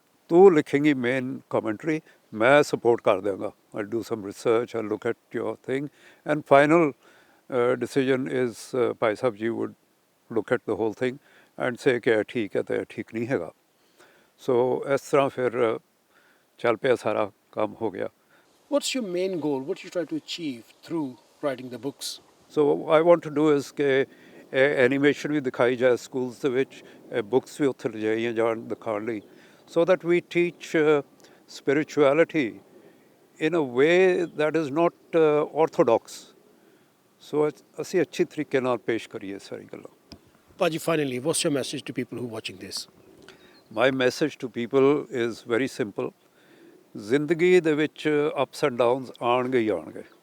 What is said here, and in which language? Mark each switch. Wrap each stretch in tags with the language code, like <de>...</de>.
<pa>ਤੂੰ ਲਿਖੇਂਗੀ main commentary ਮੈਂ support ਕਰ ਦਿਆਂਗਾ</pa> <en>I do some research I look at your thing and final decision is ਭਾਈ ਸਾਹਿਬ ਜੀ would look at the whole thing and say</en> <pa>ਕਿ ਇਹ ਠੀਕ ਹੈ ਅਤੇ ਠੀਕ ਨਹੀਂ ਹੈਗਾ ਸੋ ਇਸ ਤਰ੍ਹਾਂ ਫਿਰ ਚੱਲ ਪਿਆ ਸਾਰਾ ਕੰਮ ਹੋ ਗਿਆ</pa> <en>What's your main goal? What you try to achieve through writing the books? So I want to do is</en> <pa>ਕਿ ਇਹ ਐਨੀਮੇਸ਼ਨ ਵੀ ਦਿਖਾਈ ਜਾਏ ਸਕੂਲਸ ਦੇ ਵਿੱਚ ਬੁੱਕਸ ਵੀ ਉੱਥੇ ਲਿਜਾਈਆਂ ਜਾਣ ਦਿਖਾਉਣ ਲਈ</pa> <en>so that we teach spirituality in a way that is not orthodox.</en> <pa>So ਅਸੀਂ ਅੱਛੀ ਤਰੀਕੇ ਨਾਲ ਪੇਸ਼ ਕਰੀਏ ਸਾਰੀ ਗੱਲਾਂ</pa> <en>Paji, finally, what's your message to people who are watching this? My message to people is very simple.</en> <pa>ਜ਼ਿੰਦਗੀ ਦੇ ਵਿੱਚ</pa> <en>ups and downs</en> <pa>ਆਉਣਗੇ ਹੀ ਆਉਣਗੇ.</pa>